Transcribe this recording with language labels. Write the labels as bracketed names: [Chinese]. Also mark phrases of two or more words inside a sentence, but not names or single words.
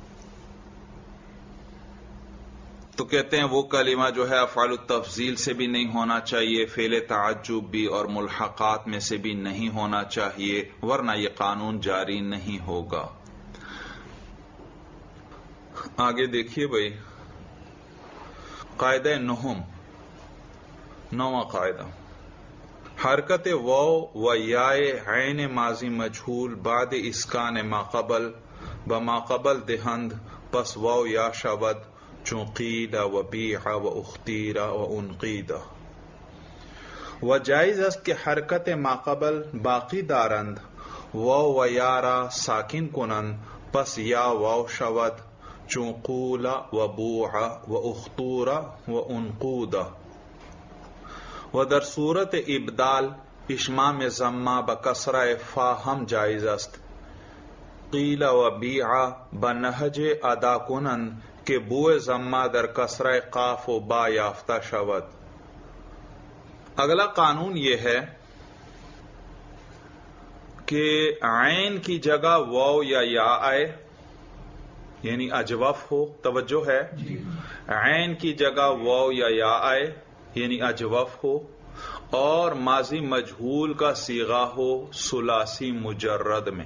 [Urdu] تو کہتے ہیں وہ کلمہ جو ہے [Arabic] افعال التفضیل [Urdu] سے بھی نہیں ہونا چاہیے، فعل تعجب بھی اور ملحقات میں سے بھی نہیں ہونا چاہیے، ورنہ یہ قانون جاری نہیں ہوگا۔ آگے دیکھیے بھائی، قاعدہ نوواں قاعدہ، [Persian] حرکت واو و یائے عین ماضی مجہول بعد اسکان ما قبل بما قبل دہند، پس واو یا شود چون [Arabic] قیل و بیع و اختیر و انقید۔ [Persian] و جائز است کہ حرکت ما قبل باقی دارند، واو و یا را ساکن کنند، پس یا واو شود چون [Arabic] قول و بوع و اختور و انقود۔ [Persian] و در صورت ابدال اشمام ضمہ بکسرہ فا ہم جائز است، [Arabic] قیل و بیع [Persian] بنہج ادا کنند کہ بوئے ضمہ در کسرہ قاف و با یافتہ شود۔ [Urdu] اگلا قانون یہ ہے کہ عین کی جگہ واو یا آئے، یعنی اجوف ہو، توجہ ہے، عین کی جگہ واو یا آئے یعنی اجوف ہو، اور ماضی مجہول کا صیغہ ہو ثلاثی مجرد میں۔